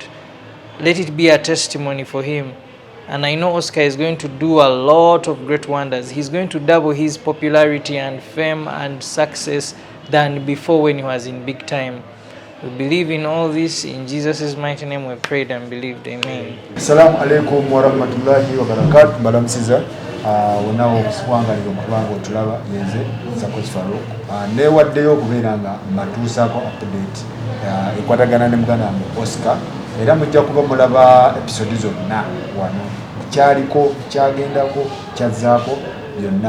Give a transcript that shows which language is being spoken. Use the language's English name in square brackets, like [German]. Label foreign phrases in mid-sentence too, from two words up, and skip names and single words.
[English] Let it be a testimony for him. And I know Oscar is going to do a lot of great wonders. He's going to double his popularity and fame and success than before when he was in big time. We believe in all this. In Jesus' mighty name we prayed and believed. Amen. [Arabic] السلام عليكم ورحمة الله وبركاته. [Ganda] Bamusiza wonawo okuwangalira omukubanga otulaba yenze Sakos Farouk. Newaddeyo okubeera nga matuusaako update ekwatagana ne muganda Oscar. Era mujja kuba mulaba episode zonna wano. Kyaliko, kyagendako, kyazzaako byonna.